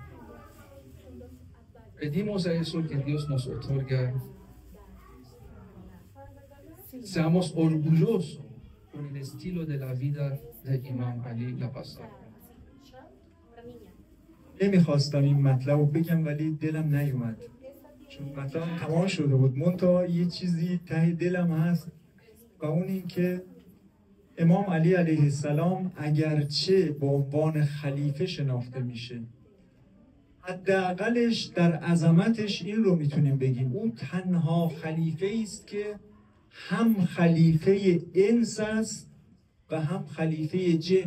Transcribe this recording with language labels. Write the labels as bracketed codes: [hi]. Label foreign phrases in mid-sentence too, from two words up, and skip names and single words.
[es] Pedimos a eso que Dios nos otorga, seamos orgullosos con el estilo de la vida de Imam Ali la pasada. [fa] نمیخواستم این مطلب رو بگم ولی دلم نیومد، چون مطلب تمام شده بود، منتها یه چیزی ته دلم هست و اون این که امام علی [ar] علیه السلام [fa] اگرچه به عنوان خلیفه شناخته میشه، حداقلش در عظمتش این رو میتونیم بگیم او تنها خلیفه است که هم خلیفه انس است و هم خلیفه جن.